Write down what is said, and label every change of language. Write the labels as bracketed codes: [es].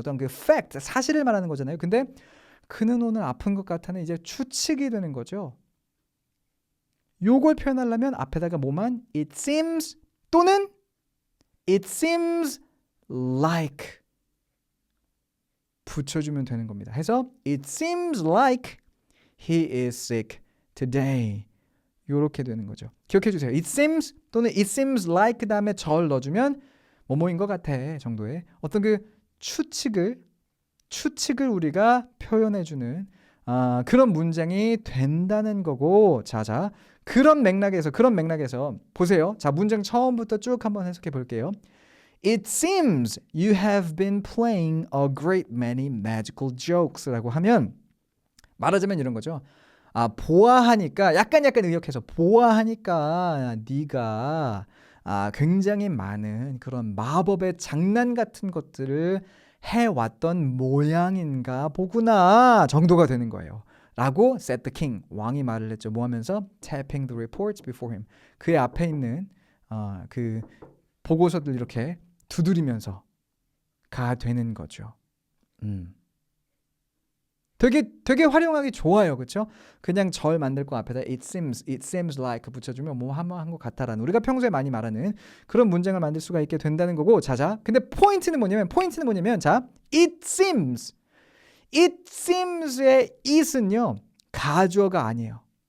[ko] 어떤 그 fact, 사실을 말하는 거잖아요. 근데 그는 오늘 아픈 것 같아는 이제 추측이 되는 거죠. 요걸 표현하려면 앞에다가 뭐만 [en] it seems [ko] 또는 [en] it seems like [ko] 붙여주면 되는 겁니다. 해서 [en] it seems like he is sick today. [ko] 요렇게 되는 거죠. 기억해 주세요. [en] it seems [ko] 또는 [en] it seems like [ko] 그 다음에 절 넣어주면 뭐뭐인 것 같아 정도의 어떤 그 추측을 우리가 표현해주는 그런 문장이 된다는 거고 자 그런 맥락에서 보세요. 자 문장 처음부터 쭉 한번 해석해 볼게요. [en] It seems you have been playing a great many magical jokes [ko] 라고 하면 말하자면 이런 거죠. 보아하니까 약간 의역해서 보아하니까 네가 굉장히 많은 그런 마법의 장난 같은 것들을 해왔던 모양인가 보구나 정도가 되는 거예요. 라고 [en] said the king. [ko] 왕이 말을 했죠. 뭐 하면서? [en] tapping the reports before him. [ko] 그의 앞에 있는 그 보고서들 이렇게 두드리면서 가 되는 거죠. 되게 활용하기 좋아요. 그렇죠? 그냥 절 만들 거 앞에다 [en] it seems like [ko] 붙여주면 뭐 한 것 같다라는 우리가 평소에 많이 말하는 그런 문장을 만들 수가 있게 된다는 거고 자 근데 포인트는 뭐냐면 자 [en] it seems의 it은요 [ko] 가주어가 아니에요.